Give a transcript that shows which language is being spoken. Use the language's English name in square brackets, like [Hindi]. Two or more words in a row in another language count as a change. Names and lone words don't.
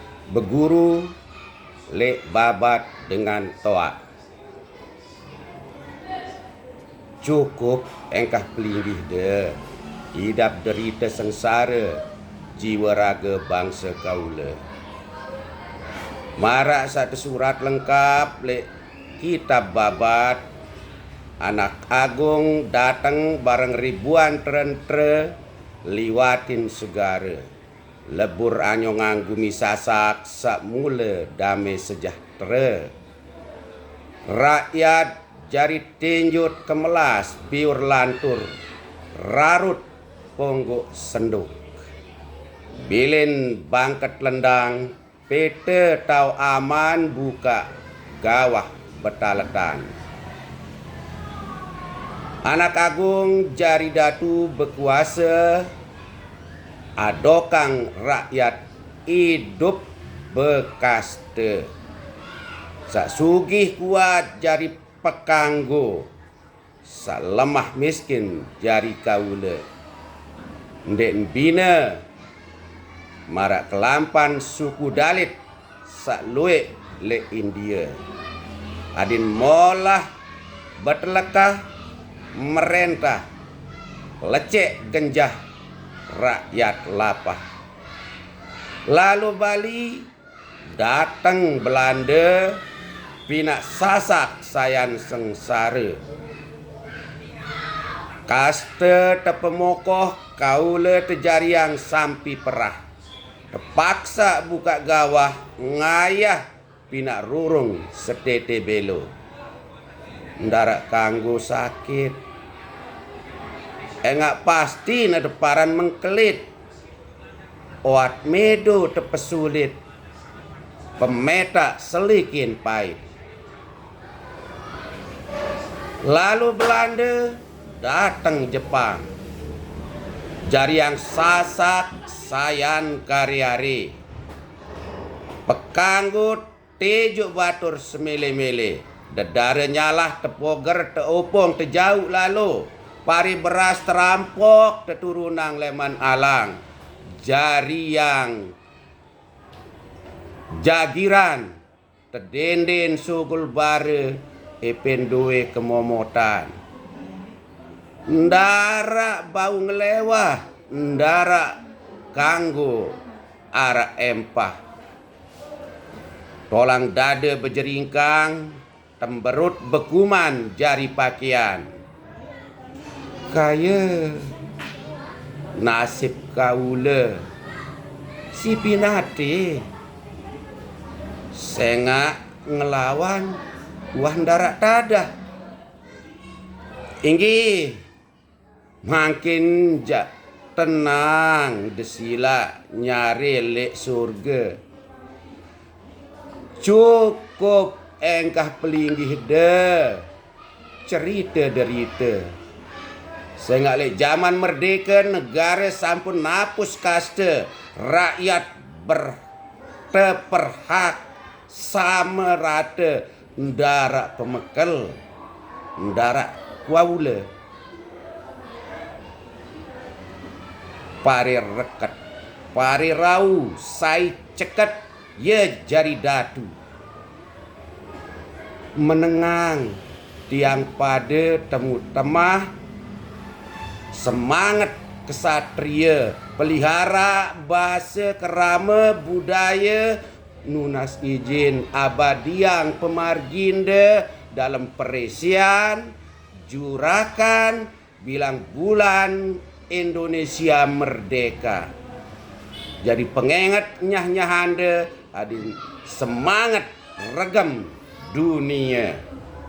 [Sasak] Beguru lek babat dengan toa. Cukup engkah pelingih de, hidap derita sengsara, jiwa raga bangsa kaula. Marak satu surat lengkap lek kitab babat, anak agung datang bareng ribuan tentra liwatin segara. Lebur anyo nganggumi sasak sak mula damai sejahtera. Rakyat jari tinjut kemelas biur lantur, rarut ponggok senduk. Bilin bangket lendang, pete tau aman buka gawah betaletan. Anak agung jari datu berkuasa, adokang rakyat hidup bekasta. Sak sugih kuat jari pekanggo, sak lemah miskin jari kaula. Ndek bina marak kelampan suku Dalit sak luek le India. Adin molah betelekah merentah, lecek genjah rakyat lapah. Lalu Bali datang Belanda, pinak sasak sayan sengsara. Kaste tepemokoh kaula tejariang sampi perah. Terpaksa buka gawah ngayah pinak rurung setete belo. Ndarak kanggo sakit, engak pasti na deparan mengkelit. Oat medo tepesulit, pemetak selikin pahit. Lalu Belanda datang Jepang, jari yang sasak sayan kari-ari. Pekanggut tejuk batur semele-mele, dedara nyalah tepoger teopong tejauh lalu. Pari beras terampok teturunang leman alang. Jari yang jagiran tedenden sugul bare ependue kemomotan. Ndara bau ngelewah, ndara kanggo arak empah. Tolang dada berjeringkang, temberut bekuman jari pakaian. Kaya nasib kaula si pinate, sengak ngelawan wah ndarak tadah. Inggi makin tenang desila nyari lek surga. Cukup engkah pelinggih de cerita derita. Sehingga lek zaman merdeka negara sampun napus kaste, rakyat berteperhak sama rata, ndara pemekel, ndara kuaula. Pari rekat, pari rau, sai ceket, ye jari datu. Menengang tiang pada temu temah, semangat kesatria, pelihara bahasa kerama budaya, nunas izin abadiang pemarginda dalam peresian, jurakan bilang bulan Indonesia merdeka. Jadi pengengat nyah-nyahanda adin semangat regam dunia.